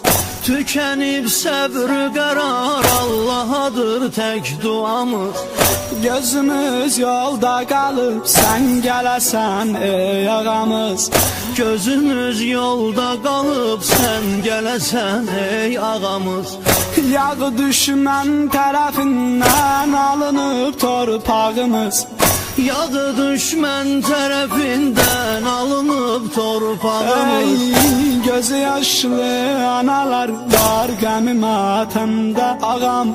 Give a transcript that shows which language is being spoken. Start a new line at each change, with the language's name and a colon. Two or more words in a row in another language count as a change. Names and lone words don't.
Turkish: Tükenip sabır karar Allah'adır tek duamız. Gözümüz yolda kalıp sen gelesen ey ağamız. Gözümüz yolda kalıp sen gelesen ey ağamız.
Azerbaijani: Yağı düşmən tərəfindən alınıp torpağımız. Yağı düşmən tərəfindən alınıb torpağımız. Ey gözü yaşlı analar var qəmi matəmdə ağam.